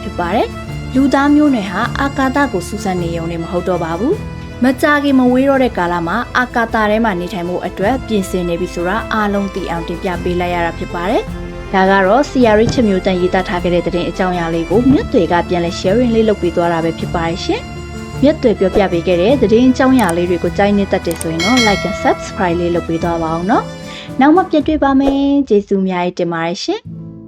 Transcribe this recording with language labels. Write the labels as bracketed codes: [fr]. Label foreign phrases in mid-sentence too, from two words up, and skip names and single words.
[my] ဖြစ်ပါတယ်။လူသားမျိုးနွယ်ဟာအာကာသကိုစူးစမ်းနေရုံနဲ့မဟုတ်တော့ပါဘူး။မကြာခင်မဝေးတော့တဲ့ကာလမှာအာကာသထဲမှာနေထိုင်မှုအတွက်ပြင်ဆင်နေပြီဆိုတာအားလုံးသိအောင်တင်ပြပေးလိုက်ရတာဖြစ်ပါတယ်။ဒါကတော့ CRI ချစ်မျိုးတန်ရေးသားထားခဲ့တဲ့သတင်းအကြောင်းအရာလေးကိုမြတ်တွေကပြန်လဲ sharing လေးလုပ်ပေးသွားတာပဲဖြစ်ပါတယ်ရှင်။မြတ်တွေပြောပြပေးခဲ့တဲ့သတင်းအကြောင်းအရာလေးတွေကိုကြိုက်နေတတ်တယ်ဆိုရင်တော့ [en] like and subscribe [my] လေးလုပ်ပေးသွားပါအောင်နော်။နောက်မှပြန်တွေ့ပါမယ်။ကျေးဇူးအများကြီးတင်ပါတယ်ရှင်။